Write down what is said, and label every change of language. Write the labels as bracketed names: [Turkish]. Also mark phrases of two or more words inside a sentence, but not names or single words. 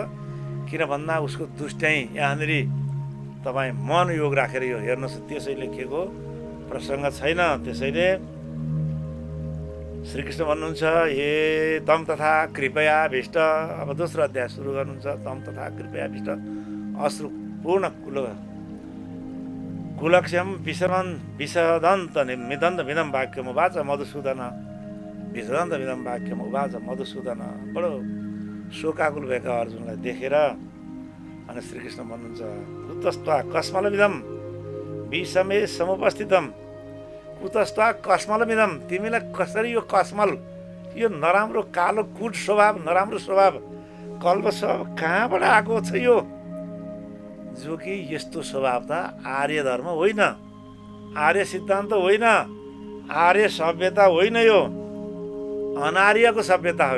[Nepali] किन भन्दा उसको दुष्ट्याइ यहाँनिर तपाईँ मनयोग राखेर यो हेर्नुहोस्, त्यसै लेखिएको प्रसङ्ग छैन। त्यसैले श्रीकृष्ण भन्नुहुन्छ, [Sanskrit] हे तम तथा कृपया भिष्ट। [Nepali] अब दोस्रो अध्याय सुरु गर्नुहुन्छ। [Sanskrit] तम तथा कृपया भिष्ट अश्रुपूर्ण कुलक्ष्यम विषदन्त मिदन्त विदम वाक्यम उवाच मधुसूदन। विषदन्त विदम वाक्यम उवाच मधुसूदन। [Nepali] बडो शोकाकुल भएका अर्जुनलाई देखेर अनि श्रीकृष्ण भन्नुहुन्छ, [Sanskrit] कुतस्त्वा कस्मलमिदम विषमे समुपस्थितम। कुतस्त्वा कस्मलमिदम, [Nepali] तिमीलाई कसरी यो कस्मल, यो नराम्रो कालो कुट स्वभाव, नराम्रो स्वभाव, कल्प स्वभाव कहाँबाट आएको छ यो? जो कि यस्तो स्वभाव त आर्य धर्म होइन, आर्य सिद्धान्त होइन, आर्य सभ्यता होइन, यो अनार्यको सभ्यता हो।